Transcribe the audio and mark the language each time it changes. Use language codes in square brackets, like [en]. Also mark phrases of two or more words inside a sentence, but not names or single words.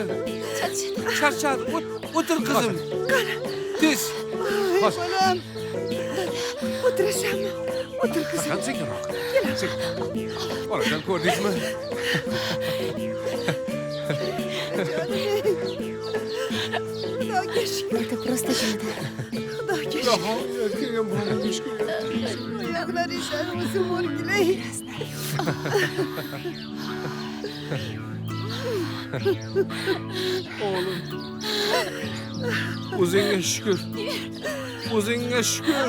[uz] Charchadi. O'tir qizim. Tez. Bolam. O'tirasanmi? O'tir qizim. Faqat sekinroq. Sekin. Onajon, ko'rdingizmi? Xudoga shukr. [ru] Это просто чудо. [uz] Xudoga shukr. Oyoqlar eshar o'zim o'rgilay. Oğlum. O'zingga shukr. O'zingga shukr.